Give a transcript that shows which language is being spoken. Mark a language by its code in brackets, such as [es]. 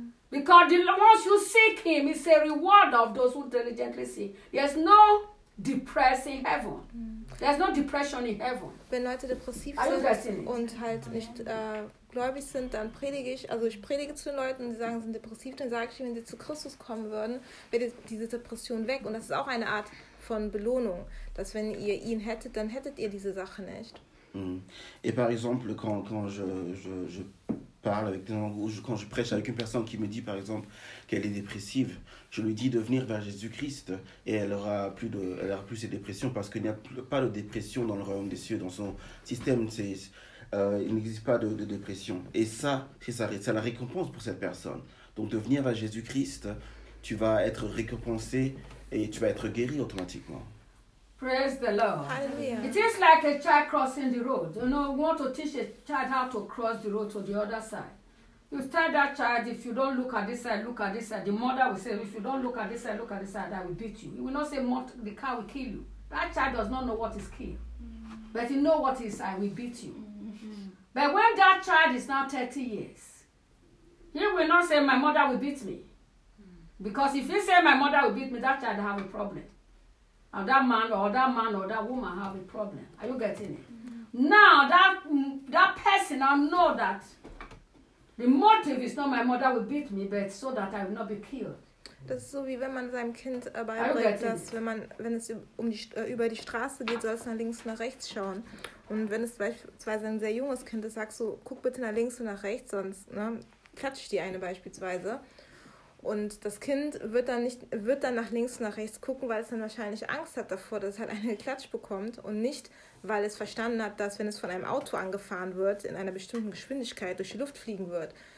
[en] Because once you seek him, it's a reward of those who diligently seek. There's no depression in heaven. There's no depression in heaven. [de] Wenn Leute depressiv sind und halt nicht gläubig sind, dann predige ich. Also ich predige zu den Leuten und sie sagen, sie sind depressiv. Dann sage ich ihnen, wenn sie zu Christus kommen würden, wäre diese Depression weg. Und das ist auch eine Art von Belohnung, dass wenn ihr ihn hättet, dann hättet ihr diese Sache nicht. [fr] Et par exemple, quand je parle avec des gens, ou quand je prêche avec une personne qui me dit par exemple qu'elle est dépressive, je lui dis de venir vers Jésus-Christ et elle aura plus ses dépressions, parce qu'il n'y a pas de dépression dans le royaume des cieux, dans son système, il n'existe pas de dépression. Et ça, c'est la récompense pour cette personne. Donc de venir vers Jésus-Christ, tu vas être récompensé et tu vas être guéri automatiquement. [en] Praise the Lord. Hallelujah. It is like a child crossing the road. You know, we want to teach a child how to cross the road to the other side. You tell that child, if you don't look at this side, look at this side. The mother will say, if you don't look at this side, look at this side, I will beat you. He will not say, the car will kill you. That child does not know what is kill. Mm-hmm. But he knows what is, I will beat you. Mm-hmm. But when that child is now 30 years, he will not say, my mother will beat me. Mm-hmm. Because if he say, my mother will beat me, that child will have a problem. And that man or that woman have a problem. Are you getting it? Mm-hmm. Now that person, I know that the motive is not my mother will beat me, but so that I will not be killed. [de] Das ist so, wie wenn man seinem Kind beibringt, dass wenn es über die Straße geht, soll es nach links und nach rechts schauen. Und wenn es beispielsweise ein sehr junges Kind ist, sagst du, guck bitte nach links und nach rechts, sonst ne, klatsche ich die eine beispielsweise. Und das Kind wird dann nach links und nach rechts gucken, weil es dann wahrscheinlich Angst hat davor, dass es halt eine Klatsch bekommt und nicht, weil es verstanden hat, dass wenn es von einem Auto angefahren wird, in einer bestimmten Geschwindigkeit durch die Luft fliegen wird.